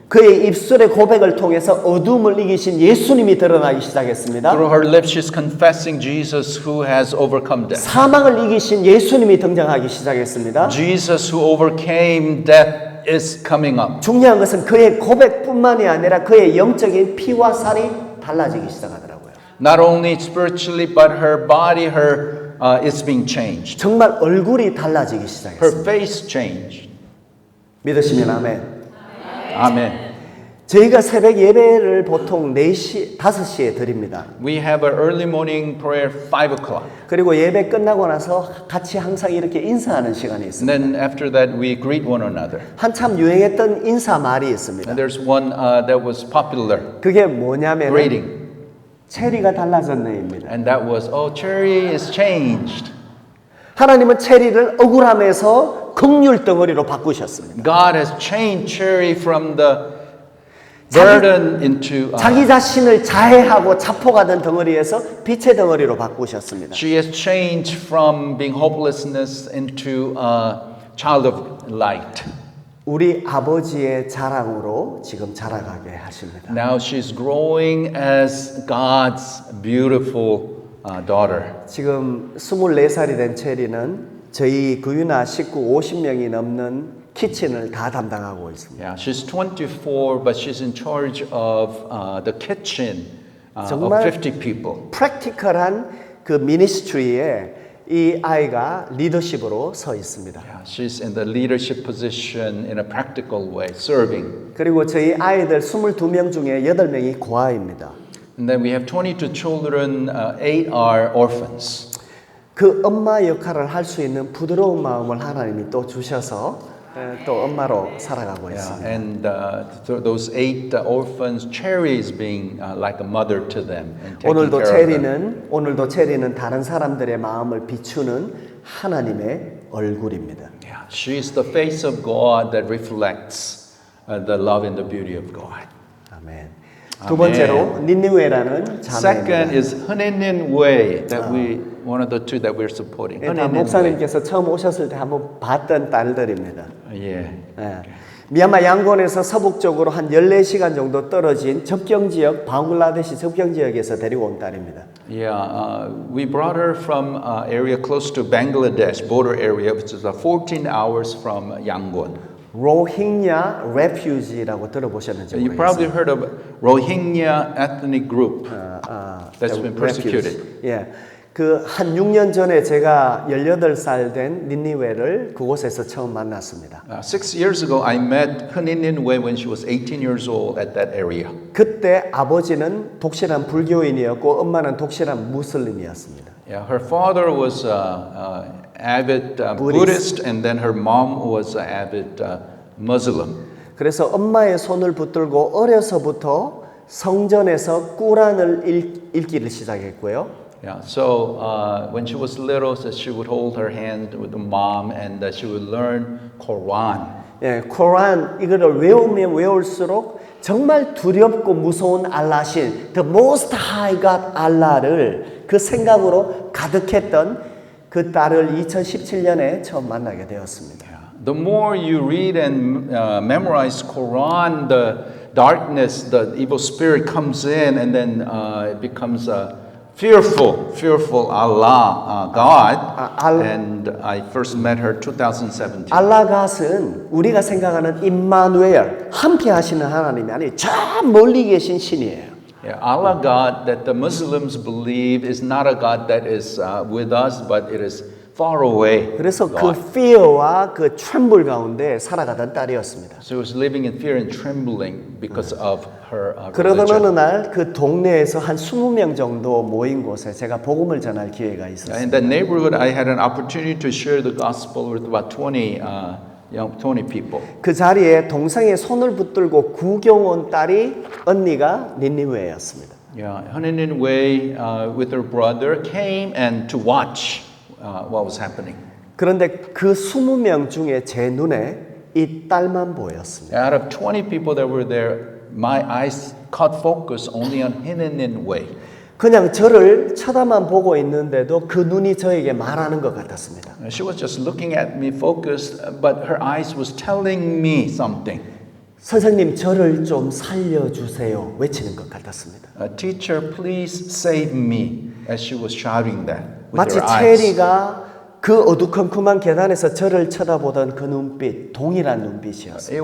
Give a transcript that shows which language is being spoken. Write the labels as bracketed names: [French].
[Korean] 그의 입술의 고백을 통해서 어둠을 이기신 예수님이 드러나기 시작했습니다. [English] Through her lips, she's confessing Jesus who has overcome death. [Korean] 사망을 이기신 예수님이 등장하기 시작했습니다. [English] Jesus who overcame death is coming up. [Korean] 중요한 것은 그의 고백뿐만이 아니라 그의 영적인 피와 살이 달라지기 시작하더라고요. [English] Not only spiritually, but her body, is being changed. [Korean] 정말 얼굴이 달라지기 [English] Her [Korean] 시작했습니다. [English] face changed. [Korean] 믿으시면 아멘. [English] Amen. [Korean] 저희가 새벽 예배를 보통 4시, 5시에 드립니다. [English] We have an early morning prayer, 5 o'clock. [Korean] 그리고 예배 끝나고 나서 같이 항상 이렇게 인사하는 시간이 [English] And [Korean] 있습니다. [English] then after that, we greet one another. [Korean] 한참 유행했던 인사 말이 있습니다. [English] And there's one that was popular, [Korean] 그게 뭐냐면 [English] greeting. [Korean] 체리가 달라졌네입니다. [English] And that was, oh, Cherry is changed. [Korean] 하나님은 체리를 억울함에서 긍휼 덩어리로 바꾸셨습니다. [English] God has changed Cherry from the burden into [Korean] 자기 자신을 자해하고 자포가던 덩어리에서 빛의 덩어리로 바꾸셨습니다. [English] she has changed from being hopelessness into a child of light. [Korean] 우리 아버지의 자랑으로 지금 자라가게 하십니다. [English] Now she's growing as God's beautiful daughter. [Korean] 지금 24살이 된 체리는 저희 구유나 식구 50명이 넘는 키친을 다 담당하고 있습니다. [English] Yeah, she's 24, but she's in charge of the kitchen of [Korean] 정말 [English] 50 people. [Korean] 프랙티컬한 그 미니스트리에 이 아이가 리더십으로 서 있습니다. [English] Yeah, she's in the leadership position in a practical way, serving. [Korean] 그리고 저희 아이들 22명 중에 8명이 고아입니다. [English] And then we have 22 children, 8 are orphans. [Korean] 그 엄마 역할을 할 수 있는 부드러운 마음을 하나님이 또 주셔서 또 엄마로 살아가고 있습니다. [English] And those 8 orphans, Cherry is being like a mother to them and taking care of them. [Korean] 오늘도 체리는 다른 사람들의 마음을 비추는 하나님의 얼굴입니다. [English] Yeah, she is the face of God that reflects the love and the beauty of God. [Korean] 아멘. 두 번째로 니느웨라는 [English] Second [Korean] 자매입니다. [English] is Haninin Way that one of the two that we're supporting. [Korean] 다 [English] Haninin Way. [Korean] 목사님께서 처음 오셨을 때 한번 봤던 딸들입니다. [English] Yeah. [Korean] 예. 미얀마 양곤에서 서북쪽으로 한 14시간 정도 떨어진 접경 지역, 방글라데시 접경 지역에서 데리고 온 딸입니다. [English] Yeah, we brought her from area close to Bangladesh border area, which is 14 hours from Yangon. [Korean] 로힝야 레퓨지라고 들어보셨는지 [English] You [Korean] 모르겠어요. [English] probably heard of Rohingya ethnic group that's been refuge. persecuted. [Korean] 예. 그 한 6년 전에 제가 18살 된 니니웨를 그곳에서 처음 만났습니다. [English] 6 years ago, I met Haninin Way when she was 18 years old at that area. [Korean] 그때 아버지는 독실한 불교인이었고 엄마는 독실한 무슬림이었습니다. [English] Yeah, her father was avid Buddhist, and then her mom was avid Muslim. [Korean] 그래서 엄마의 손을 붙들고 어려서부터 성전에서 꾸란을 읽기를 시작했고요. [English] Yeah, so when she was little, so she would hold her hand with the mom, and she would learn Quran. [Korean] 예, 쿠란 이거를 외우면 외울수록 정말 두렵고 무서운 알라신, [English] the most high God [Korean] 알라를 그 생각으로 가득했던 그 딸을 2017년에 처음 만나게 되었습니다. [English] The more you read and memorize Quran, the darkness, the evil spirit comes in, and then it becomes fearful Allah, God. And I first met her 2017. [Korean] 알라갓은 우리가 생각하는 임마누엘, 함께 하시는 하나님이 아니고 저 멀리 계신 신이에요. [English] Yeah, Allah God that the Muslims believe is not a God that is with us, but it is far away. [Korean] 그래서 그 [English] God. [Korean] fear와 그 tremble 가운데 살아가던 딸이었습니다. [English] So she was living in fear and trembling because of her [Korean] 그러던 [English] religion. [Korean] 어느 날 그 동네에서 한 20명 정도 모인 곳에 제가 복음을 전할 기회가 [English] In [Korean] 있었습니다. [English] that neighborhood, I had an opportunity to share the gospel with about 20 people. [Korean] 그 자리에 동생의 손을 붙들고 구경 온 딸이 언니가 니니웨였습니다. [English] Yeah, Haninin Way with her brother came and to watch what was happening. [Korean] 그런데 그 20명 중에 제 눈에 이 딸만 보였습니다. [English] Out of 20 people that were there, my eyes caught focus only on Haninin Way. [Korean] 그냥 저를 쳐다만 보고 있는데도 그 눈이 저에게 말하는 것 같았습니다. [English] She was just looking at me focused, but her eyes was telling me something. [Korean] 선생님 저를 좀 살려주세요 외치는 것 같았습니다. [English] Teacher, please save me, as she was shouting that with [Korean] 마치 [English] her eyes. [Korean] 체리가 그 어두컴컴한 계단에서 저를 쳐다보던 그 눈빛, 동일한 눈빛이었어요.